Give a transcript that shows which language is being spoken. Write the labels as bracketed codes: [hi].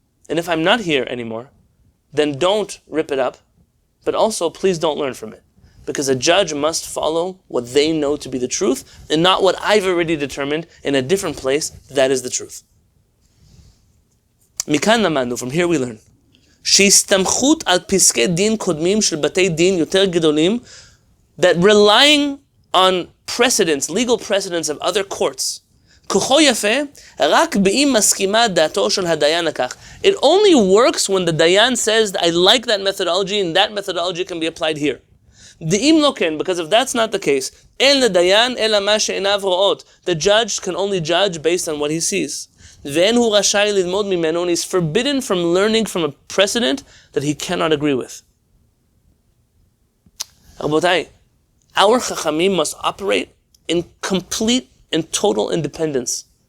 [en] And if I'm not here anymore, then don't rip it up, but also please don't learn from it. Because a judge must follow what they know to be the truth, and not what I've already determined in a different place that is the truth. [he] Mikan lamandu, [en] from here we learn. [he] שהסתמכות על פסקי דין קודמים של בתי דין יותר גדולים, [en] that relying on precedents, legal precedents of other courts, [he] כוחו יפה, רק באם מסכימה דעתו של הדיין לכך. [en] It only works when the dayan says, I like that methodology and that methodology can be applied here. [he] דאם לא כן, [en] because if that's not the case, [he] אין לדיין אלא מה שעיניו רואות. [en] The judge can only judge based on what he sees. [he] ואין הוא רשאי ללמוד ממנו, [en] and he's forbidden from learning from a precedent that he cannot agree with. Rabotai, our chachamim must operate in complete and total independence.